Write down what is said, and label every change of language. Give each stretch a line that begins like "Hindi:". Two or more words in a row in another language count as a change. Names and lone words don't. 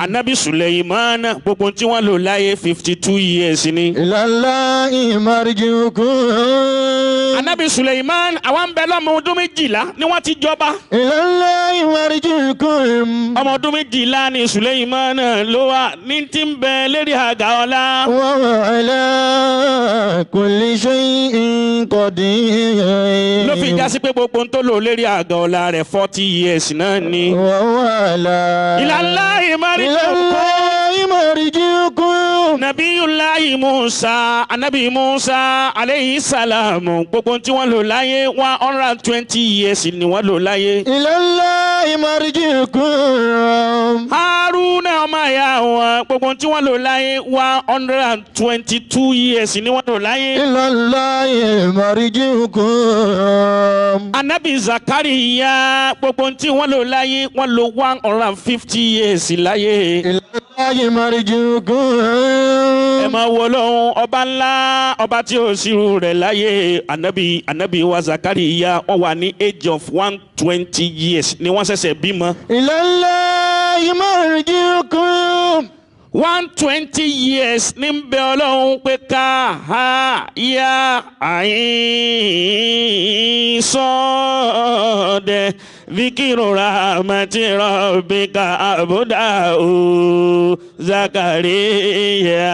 Yoruba: Ànábì Suleiman gbogbo tí wọ́n lò láyé 52 years ni.
Arabic: إلى الله مرجعكم.
Yoruba: Ànábì Suleiman àwọn ń bẹ lọ́mọ ọdún 12 ni wọ́n ti jọba.
Arabic: إلى الله مرجعكم.
Yoruba: Ọmọ ọdún 12 ni Suleiman ló wà ní tí ń bẹ lérí àga ọlá.
Arabic: وهو على كل شيء قدير.
Yoruba: Ló fi jásí pé gbogbo ń tó lò lérí àga ọlá rẹ̀ 40 years náà ni.
Arabic: وهو على إلى الله مرجعكم. إلى الله مرجعكم. نبي الله موسى,
Yoruba: Anabi Musa
Arabic: عليه السلام,
Yoruba: gbogbo tí wọ́n lò láyé 120 years ni wọ́n lò láyé.
Arabic: إلى الله مرجعكم.
Yoruba: Haruna ọmọ ìyá wọn, gbogbo tí wọ́n lò láyé 122 years ni wọ́n lò láyé.
Arabic: إلى الله مرجعكم.
Yoruba: Anabi Zakariya, gbogbo tí wọ́n lò láyé, wọ́n lò 150 years láyé.
Arabic: إلى الله مرجعكم.
Yoruba: Ẹ máa wo Ọlọ́run ọba ńlá, ọba tí ó ṣírù rẹ̀ láyé. Anabi wa Zakariya, wọ́n wà ní
English: age of 120 years
Yoruba: ni wọ́n ṣẹ̀ṣẹ̀ bímọ.
Arabic: إلى الله مرجعكم.
Yoruba: 120 years ní bẹ Ọlọ́run pé ká ha ya àyín sọ́ọ̀dẹ̀
Arabic: ذكر رحمة ربك عبده
Yoruba: o Zakariya.